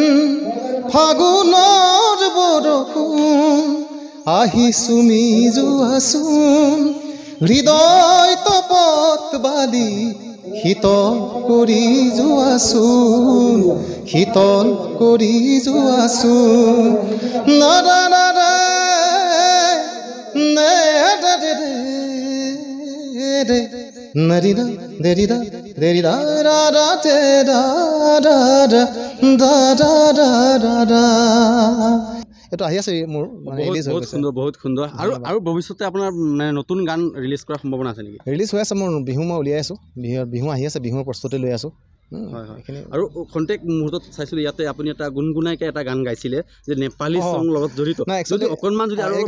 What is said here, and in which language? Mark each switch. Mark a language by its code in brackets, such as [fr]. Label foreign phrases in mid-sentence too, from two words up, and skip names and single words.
[as] আহিছোঁ মি যোৱাচোন হৃদয় তপত বালি শীতল কৰি যোৱাচোন শীতল কৰি যোৱাচোন নাদা নাদা narida derida derida ra ra te da da da da da da da da এটা আহি আছে মোৰ মানে ৰিলিজ হৈ গৈছে বহুত সুন্দৰ আৰু ভৱিষ্যতে আপোনাৰ মানে নতুন গান ৰিলিজ কৰাৰ সম্ভাৱনা আছে নেকি ৰিলিজ হৈ আছে মোৰ বিহু মই উলিয়াই আছোঁ বিহু আহি আছে বিহুৰ প্ৰস্তুতি লৈ আছোঁ হয় হয় আৰু খন্তেক মুহূৰ্তত চাইছিলোঁ ইয়াতে আপুনি এটা গুণগুণাইকে এটা গান গাইছিলে যে নেপালী চং লগত জড়িত যদি অকণমান যদি আৰু